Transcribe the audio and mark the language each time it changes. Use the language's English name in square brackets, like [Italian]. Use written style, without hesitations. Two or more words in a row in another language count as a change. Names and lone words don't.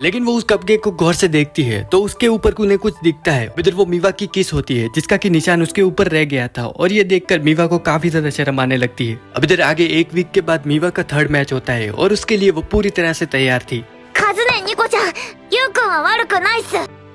[Hindi] लेकिन वो उस कपकेक को गौर से देखती है तो उसके ऊपर उन्हें कुछ दिखता है। इधर वो मीवा की किस होती है जिसका कि निशान उसके ऊपर रह गया था और ये देखकर मीवा को काफी ज्यादा शर्म आने लगती है। अब इधर आगे एक वीक के बाद मीवा का थर्ड मैच होता है और उसके लिए वो पूरी तरह से तैयार थी। [Japanese] カズネニコちゃん、ユウくんは悪くないっす。